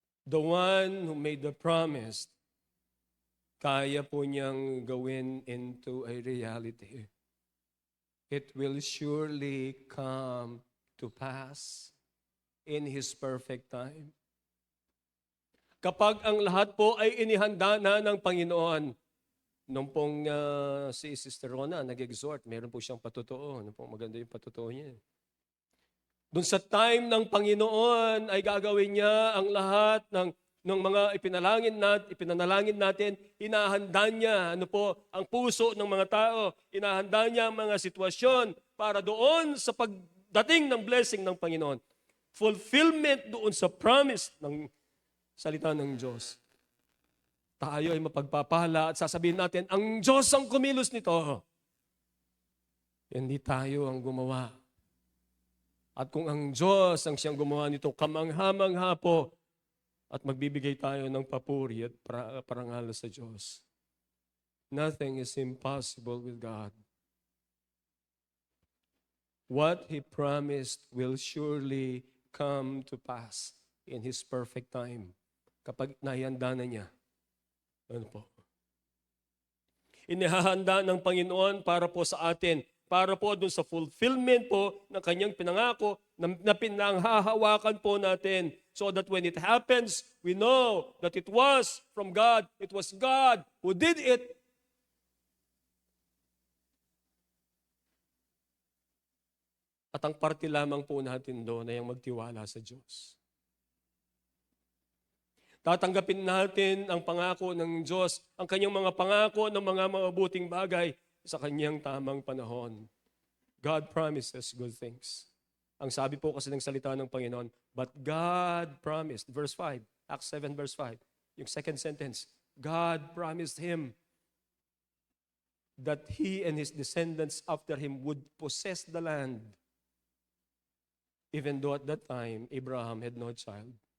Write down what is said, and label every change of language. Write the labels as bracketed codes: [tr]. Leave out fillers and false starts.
[en] The one who made the promise, [tl] kaya po niyang gawin [en] into a reality. it will surely come to pass in His perfect time. [tl] Kapag ang lahat po ay inihanda na ng Panginoon, nung pong si Sister Rona nag-exhort, meron po siyang patotoo. Ano pong maganda yung patotoo niya. Doon sa time ng Panginoon ay gagawin niya ang lahat ng mga ipinanalangin natin, inahanda niya ang puso ng mga tao, inahanda niya ang mga sitwasyon para doon sa pagdating ng blessing ng Panginoon. Fulfillment doon sa promise ng salita ng Diyos. Tayo ay mapagpapala at sasabihin natin, ang Diyos ang kumilos nito. Hindi tayo ang gumawa. At kung ang Diyos ang siyang gumawa nito, kamangha-mangha po, at magbibigay tayo ng papuri at parangal sa Diyos. [en] Nothing is impossible with God. What He promised will surely come to pass in His perfect time. [tl] Kapag nahihanda na niya. Ano po? Inihahanda ng Panginoon para po sa atin, para po dun sa fulfillment po ng kanyang pinangako na pinanghahawakan po natin. [en] So that when it happens, we know that it was from God. It was God who did it. [tl] At ang parte lamang po natin doon ay ang magtiwala sa Diyos. Tatanggapin natin ang pangako ng Diyos, ang kanyang mga pangako ng mga mabuting bagay sa kanyang tamang panahon. [en] God promises good things. [tl] Ang sabi po kasi ng salita ng Panginoon, [en] but God promised, verse 5, Acts 7 verse 5, yung second sentence, God promised him that he and his descendants after him would possess the land, even though at that time Abraham had no child.